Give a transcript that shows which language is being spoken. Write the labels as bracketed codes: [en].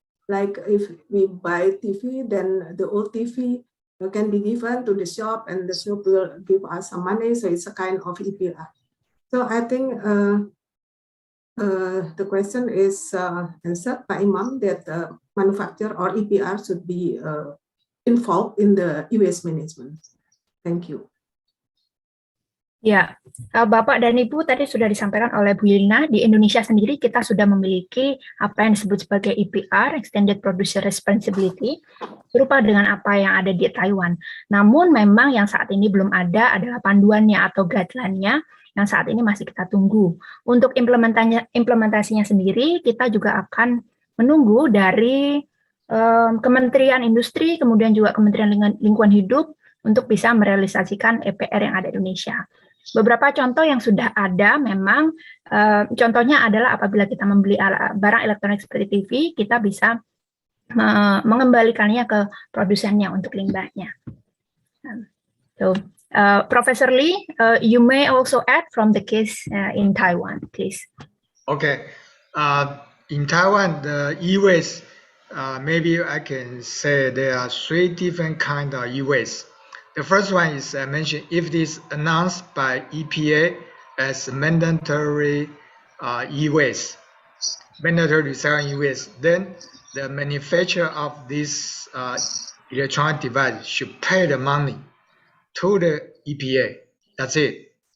[en] Like if we buy TV, then the old TV can be given to the shop, and the shop will give us some money. So it's a kind of EPR. So I think the question is answered by Imam, that manufacturer or EPR should be involved in the e-waste management. Thank you. [id] Ya, Bapak dan Ibu tadi sudah disampaikan oleh Bu Lina, di Indonesia sendiri kita sudah memiliki apa yang disebut sebagai EPR, Extended Producer Responsibility, serupa dengan apa yang ada di Taiwan. Namun memang yang saat ini belum ada adalah panduannya atau guideline-nya, yang saat ini masih kita tunggu. Untuk implementasinya sendiri, kita juga akan menunggu dari Kementerian Industri, kemudian juga Kementerian Lingkungan Hidup, untuk bisa merealisasikan EPR yang ada di Indonesia. Beberapa contoh yang sudah ada memang, contohnya adalah apabila kita membeli barang elektronik seperti TV, kita bisa mengembalikannya ke produsennya untuk limbahnya. [en] So, Professor Lee, you may also add from the case in Taiwan, please. Okay. In Taiwan, the e-waste, maybe I can say there are 3 different kinds of e-waste. The first one is I mentioned, if it is announced by EPA as mandatory e-waste, mandatory recycling e-waste, then the manufacturer of this electronic device should pay the money to the EPA. That's it.